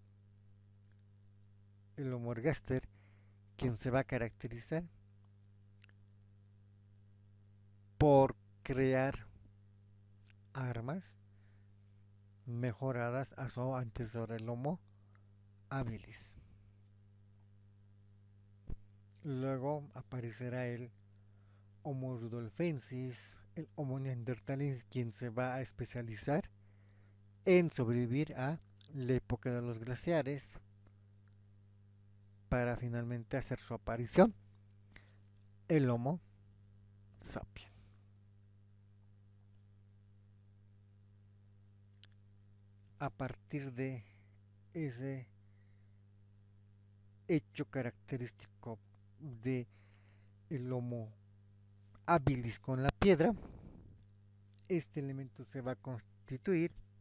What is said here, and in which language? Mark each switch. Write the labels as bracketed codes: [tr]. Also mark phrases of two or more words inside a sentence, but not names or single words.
[es] El Homo ergaster, quien se va a caracterizar por crear armas mejoradas a su antecesor, el Homo habilis. Luego aparecerá el Homo rudolfensis, el Homo neanderthalensis, quien se va a especializar en sobrevivir a la época de los glaciares para finalmente hacer su aparición, el Homo sapiens. A partir de ese hecho característico de el Homo habilis con la piedra, este elemento se va a constituir,